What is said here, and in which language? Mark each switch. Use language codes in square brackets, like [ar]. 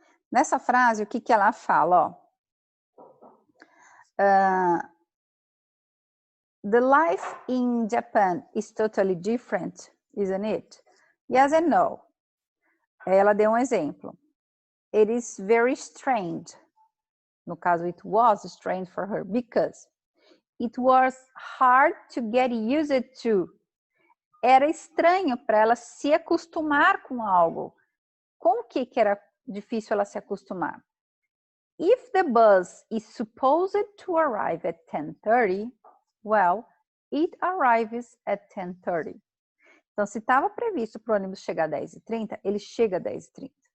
[pt] Nessa frase, o que ela fala? [en] The life in Japan is totally different, isn't it? Yes and no. [pt] Ela deu exemplo. [en] It is very strange. [pt] No caso, [en] it was strange for her because it was hard to get used to. [pt] Era estranho para ela se acostumar com algo. Com o que era difícil ela se acostumar? [en] If the bus is supposed to arrive at 10:30, well, it arrives at 10:30. [pt] Então, se estava previsto para o ônibus chegar às 10h30, ele chega às 10h30.